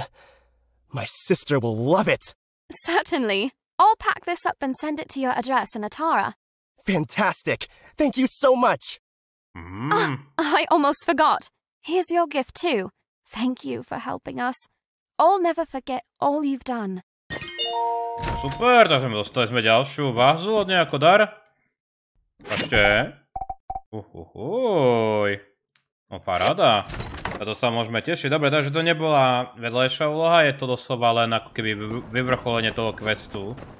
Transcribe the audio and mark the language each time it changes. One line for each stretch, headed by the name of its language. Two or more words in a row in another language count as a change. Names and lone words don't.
English: My sister will love it. Certainly. I'll pack this up and send it to your address in Atara. Fantastic. Thank you so much. I almost forgot. Here's your gift too. Thank you for helping us. I'll never forget all you've done.
Slovak: Super, takže dostali sme ďalšiu vázu od nej ako dar. Ešte. No paráda. A to sa môžeme tešiť. Dobre, takže to nebola vedľajšia úloha, je to doslova len ako keby vyvrcholenie toho questu.